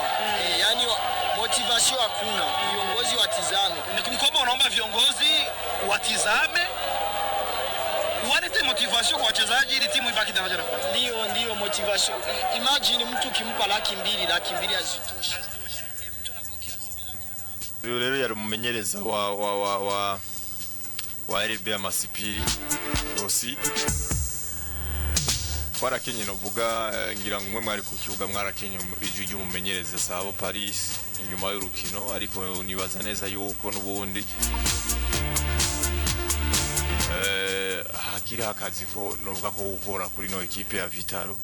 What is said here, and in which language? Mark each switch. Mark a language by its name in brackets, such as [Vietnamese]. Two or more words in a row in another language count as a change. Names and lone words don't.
[Swahili] Yani motivation hakuna. Viongozi watizame. Ni kwamba unaomba viongozi watizame walete motivation kwa wachezaji ili timu ibaki daraja la kwanza. Ndio motivation. Imagine mtu kimpa laki mbili hazitoshi. [Rundi] Uyu rero yari umumenyereza wa RB Masipiri Rossi. Twarakenye novuga ngira ngo umwe mwari ku kibuga mwarakenye ijwi ry'umumenyereza Sabo Paris inyuma y'urukino, ariko nibaza neza yuko nubundi hakiri akazi ko novuga ko gukora kuri no equipe ya Vitaro.